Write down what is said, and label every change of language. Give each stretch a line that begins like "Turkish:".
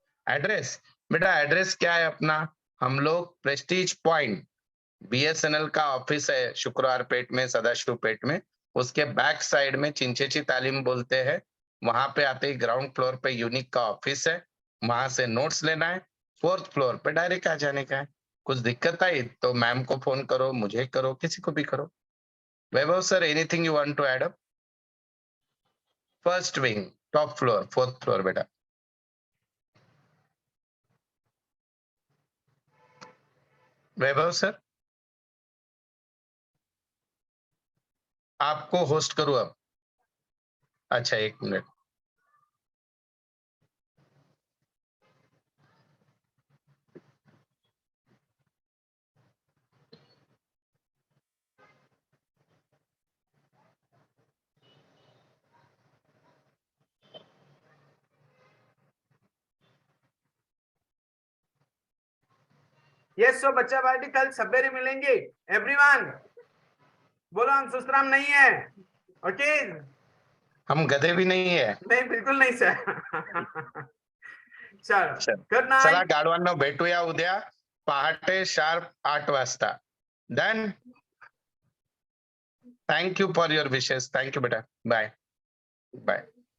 Hindi: Address बेटा, address क्या है अपना? हम लोग प्रेस्टीज पॉइंट, बीएसएनएल का ऑफिस है शुक्रवार पेट में, सदाशिव पेट में, उसके बैक साइड में चिंचेची तालीम बोलते हैं, वहां पे आते ही ग्राउंड फ्लोर पे यूनिक का ऑफिस है, वहां से नोट्स लेना है, 4th फ्लोर पे डायरेक्ट आ जाने का है। कुछ दिक्कत आई तो मैम को फोन करो, मुझे करो, किसी को भी करो।
English: Vaibhav sir, anything you want to add up? First wing, top floor, 4th floor बेटा।
Hindi: वैभव सर, आपको होस्ट करूं अब? अच्छा, 1 मिनट।
English: yes, so
Hindi: बच्चा पार्टी कल सवेरे मिलेंगे। एवरीवन बोलो, हम सुस्तराम नहीं है। ओके, हम गधे भी नहीं है। नहीं बिल्कुल नहीं सर। चलो, गुड
Marathi: चला
English: Night.
Marathi: गाढवांनो, भेटूया उद्या पहाटे शार्प 8 वाजता।
English: Done? Thank you for your wishes.
Hindi: Thank you बेटा,
English: Bye bye.